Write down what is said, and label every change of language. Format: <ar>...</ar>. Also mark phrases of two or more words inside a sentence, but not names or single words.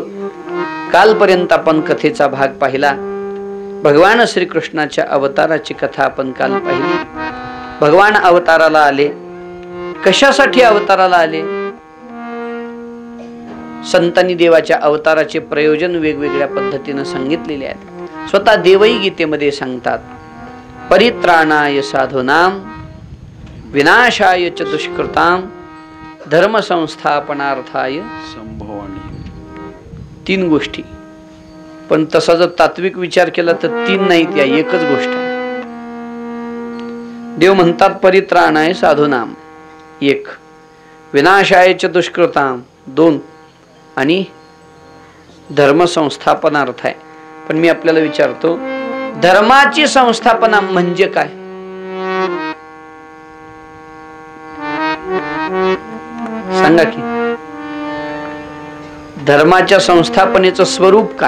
<mr>कालपर्यंत आपण कथेचा भाग पाहिला. भगवान श्रीकृष्णाच्या अवताराची कथा आपण काल पाहिली. भगवान अवताराला आले. कशासाठी अवताराला आले? संतांनी देवाच्या अवताराचे प्रयोजन वेगवेगळ्या पद्धतीने सांगितलेले आहेत. स्वतः देवही गीतेमध्ये सांगतात,</mr> <sa>परित्राणाय साधूनां विनाशाय च दुष्कृतां धर्म संस्थापनार्थाय संभवामी.</sa> <mr>3 गोष्टी. पण तसा जर तात्विक विचार केला तर 3 नाहीत, या एकच गोष्ट आहे. देव म्हणतात</mr> <sa>परित्राणाय साधूनां</sa> <mr>1,</mr> <sa>विनाशाय च दुष्कृतां</sa> <mr>2 आणि</mr> <sa>धर्म संस्थापनार्थ</sa> <mr>आहे. पण मी आपल्याला विचारतो, धर्माची संस्थापना म्हणजे काय? सांगा की. धर्माच्या संस्थापनेचं स्वरूप काय?</mr>